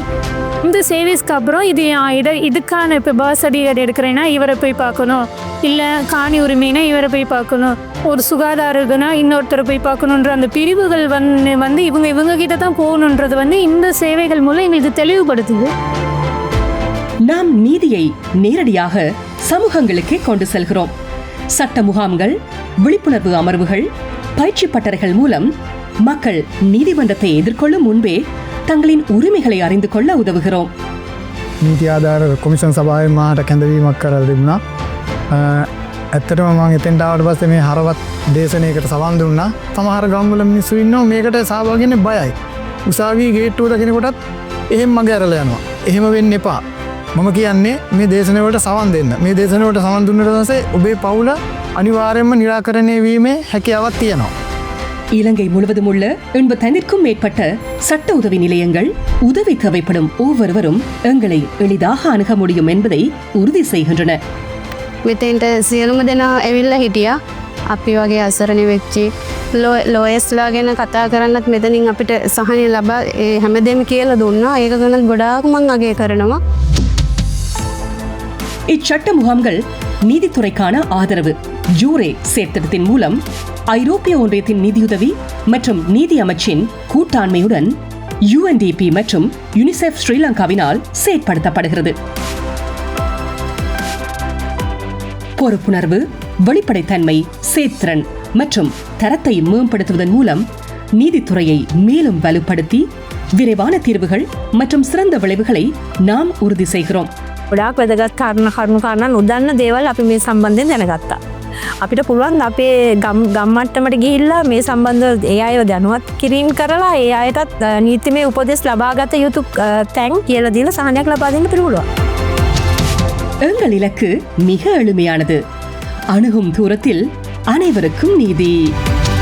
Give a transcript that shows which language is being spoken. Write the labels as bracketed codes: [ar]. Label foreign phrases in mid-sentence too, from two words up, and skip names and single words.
[ta] இந்த சேவிஸ்க்கு அப்புறம் இதுக்கான இப்போ [en] birth certificate [ta] எடுக்கிறேன்னா இவரை போய் பார்க்கணும், இல்லை காணி உரிமைனா இவரை போய் பார்க்கணும், ஒரு சுகாதார இதுனா இன்னொருத்தரை போய் பார்க்கணுன்ற அந்த பிரிவுகள் வந்து இவங்க கிட்ட தான் போகணுன்றது இந்த சேவைகள் மூலம் எங்களுக்கு தெளிவுபடுத்துது. நாம் நீதியை நேரடியாக சமூகங்களுக்கே கொண்டு செல்கிறோம். சட்ட முகாம்கள், விழிப்புணர்வு அமர்வுகள், பயிற்சி பட்டறைகள் மூலம் மக்கள் நீதிமன்றத்தை எதிர்கொள்ளும் முன்பே தங்களின் உரிமைகளை அறிந்து கொள்ள உதவுகிறோம். [si] නීති ආධාර කොමිෂන් සභාවෙන් මාට කැඳවීමක් කරලා තිබුණා. ඇත්තටම මම එතෙන්ට ආවට පස්සේ මේ හරවත් දේශනයකට සවන් දුන්නා. සමහර ගම්වල මිනිස්සු ඉන්නවා මේකට සහභාගී වෙන්න බයයි. උසාවියේ ගේට්ටුව දකිනකොටත් එහෙම මගේ ඇරලා යනවා. එහෙම වෙන්න එපා. මම කියන්නේ මේ දේශන වලට සවන් දෙන්න. මේ දේශන වලට සවන් දුන්නට පස්සේ ඔබේ පවුල අනිවාර්යයෙන්ම निराකරණය වීමේ හැකියාවක් තියෙනවා. [ta] இலங்கை முழுவதும் உள்ள 85க்கும் மேற்பட்ட சட்ட உதவி நிலையங்கள் உதவி தேவைப்படும் ஒவ்வொருவரும் எங்களை எளிதாக அணுக முடியும் என்பதை உறுதி செய்கின்றன. [si] මෙතෙන්ට සියලුම දෙනා ඇවිල්ලා හිටියා. අපි වගේ අසරණ වෙච්චි ලෝයස්ලා ගැන කතා කරන්නත් මෙතනින් අපිට සහනය ලබා හැමදේම කියලා දුන්නා. ඒක ගැන ගොඩාක් මම අගය කරනවා. [ta] இச்சட்ட முகாம்கள் நீதித்துறைக்கான ஆதரவு ஜூரே சேர்த்திட்டத்தின் மூலம் ஐரோப்பிய ஒன்றியத்தின் நிதியுதவி மற்றும் நீதி அமைச்சின் கூட்டாண்மையுடன் UNDP மற்றும் யுனிசெஃப் ஸ்ரீலங்காவினால் செயற்படுத்தப்படுகிறது. பொறுப்புணர்வு, வெளிப்படைத்தன்மை, சேர்த்திறன் மற்றும் தரத்தை மேம்படுத்துவதன் மூலம் நீதித்துறையை மேலும் வலுப்படுத்தி விரைவான தீர்வுகள் மற்றும் சிறந்த விளைவுகளை நாம் உறுதி செய்கிறோம். [si] ගොඩාක් වැදගත් කාරණා නොදන්න දේවල් අපි මේ සම්බන්ධයෙන් දැනගත්තා. අපිට පුළුවන් අපේ ගම් මට්ටමට ගිහිල්ලා මේ සම්බන්ධව ඒ අයව දැනුවත් කිරීම කරලා ඒ අයටත් නීතිමය උපදෙස් ලබාගත යුතු තැන් කියලා දීලා සහනයක් ලබා දෙන්න පුළුවන්. [ta] எங்கள் இலக்கு மிக எளிமையானது. அணுகும் தூரத்தில் அனைவருக்கும் நீதி.